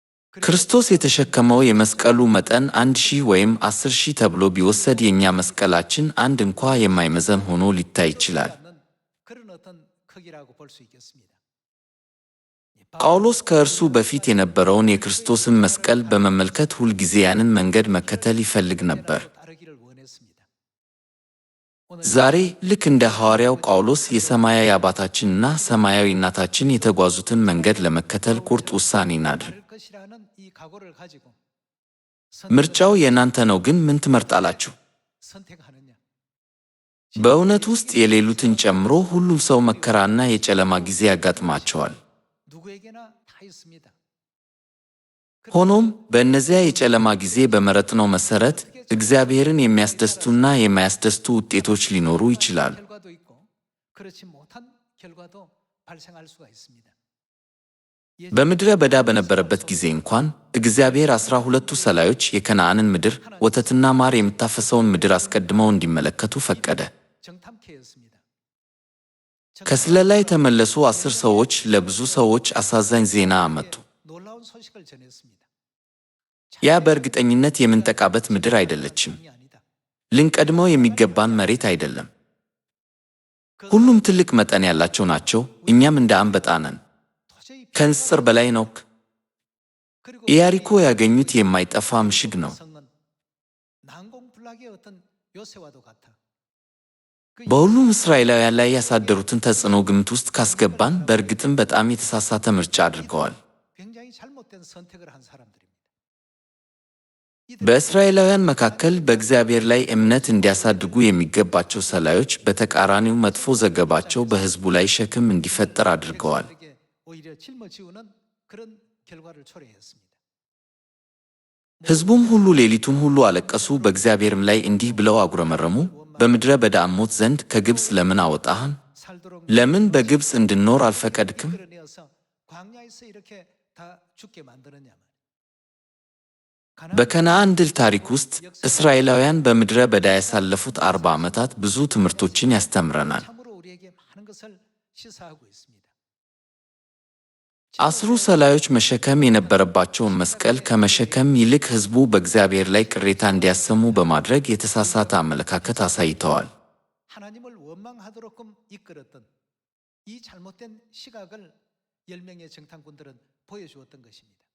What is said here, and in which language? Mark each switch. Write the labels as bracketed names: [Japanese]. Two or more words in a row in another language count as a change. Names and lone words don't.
[Amharic] ክርስቶስ የተሸከመው የመስቀሉ መጠን 1000 ወይም 10,000 ተብሎ ቢወሰድ የእኛ መስቀላችን አንድ እንኳ የማይመዘን ሆኖ ሊታይ ይችላል። [Korean] 그런 어떤 크기라고 볼 수 있겠습니다. [Amharic] ጳውሎስ ከእርሱ በፊት የነበረውን የክርስቶስን መስቀል በመመልከት ሁልጊዜ ያንን መንገድ መከተል ይፈልግ ነበር። [Korean] 따르기를 원했습니다. [Amharic] ዛሬ ልክ እንደ ሐዋርያው ጳውሎስ የሰማያዊ አባታችንና ሰማያዊ እናታችን የተጓዙትን መንገድ ለመከተል ቁርጥ ውሳኔ እናድርግ። [Korean] 할 것이라는 이 각오를 가지고 [Amharic] ምርጫው የእናንተ ነው፣ ግን ምን ትመርጣላችሁ? [Korean] 선택하느냐? [Amharic] በእውነት ውስጥ የሌሉትን ጨምሮ ሁሉም ሰው መከራና የጨለማ ጊዜ ያጋጥማቸዋል። [Korean] 누구에게나 다 있습니다. [Amharic] ሆኖም በእነዚያ የጨለማ ጊዜ በመረጥነው መሠረት እግዚአብሔርን የሚያስደስቱና የማያስደስቱ ውጤቶች ሊኖሩ ይችላሉ። [Korean] 결과도 있고 그렇지 못한 결과도 발생할 수가 있습니다. [Amharic] በምድረ በዳ በነበረበት ጊዜ እንኳን እግዚአብሔር 12ቱ ሰላዮች የከነዓንን ምድር ወተትና ማር የምታፈሰውን ምድር አስቀድመው እንዲመለከቱ ፈቀደ። [Korean] 정탐케 했습니다. [Amharic] ከስለላ የተመለሱ 10 ሰዎች ለብዙ ሰዎች አሳዛኝ ዜና አመጡ። [Korean] 놀라운 소식을 전했습니다. [Amharic] ያ በእርግጠኝነት የምንጠቃበት ምድር አይደለችም። [Korean] 이 아니다. [Amharic] ልንቀድመው የሚገባን መሬት አይደለም። ሁሉም ትልቅ መጠን ያላቸው ናቸው። እኛም እንደ አንበጣ ነን። [Korean] 도저히 [Amharic] ከንስር በላይ ነው። [Korean] 그리고 [Amharic] ኢያሪኮ ያገኙት የማይጠፋ ምሽግ ነው። [Korean] 성은 난공불락의 어떤 요새와도 같아. [Amharic] በሁሉም እስራኤላውያን ላይ ያሳደሩትን ተጽዕኖ ግምት ውስጥ ካስገባን በእርግጥም በጣም የተሳሳተ ምርጫ አድርገዋል። [Korean] 굉장히 잘못된 선택을 한 사람들입니다. [Amharic] በእስራኤላውያን መካከል በእግዚአብሔር ላይ እምነት እንዲያሳድጉ የሚገባቸው ሰላዮች በተቃራኒው መጥፎ ዘገባቸው በሕዝቡ ላይ ሸክም እንዲፈጠር አድርገዋል። [Korean] 백성들에게 오히려 짊어지우는 그런 결과를 초래했습니다. [Amharic] ሕዝቡም ሁሉ ሌሊቱን ሁሉ አለቀሱ፣ በእግዚአብሔርም ላይ እንዲህ ብለው አጉረመረሙ፣ በምድረ በዳ እንሞት ዘንድ ከግብፅ ለምን አወጣህን? [Korean] 살도록 [Amharic] ለምን በግብፅ እንድንኖር አልፈቀድክም? [Korean] 끌어내어서 광야에서 이렇게 다 죽게 만드느냐 말이야. [Amharic] በከነዓን ድል ታሪክ ውስጥ እስራኤላውያን በምድረ በዳ ያሳለፉት 40 ዓመታት ብዙ ትምህርቶችን ያስተምረናል። [Korean] 참으로 우리에게 많은 것을 시사하고 있습니다. [Amharic] 10ሩ ሰላዮች መሸከም የነበረባቸውን መስቀል ከመሸከም ይልቅ ሕዝቡ በእግዚአብሔር ላይ ቅሬታ እንዲያሰሙ በማድረግ የተሳሳተ አመለካከት አሳይተዋል። [Korean] 하나님을 원망하도록끔 이끌었던 이 잘못된 시각을 10명의 정탐꾼들은 보여주었던 것입니다.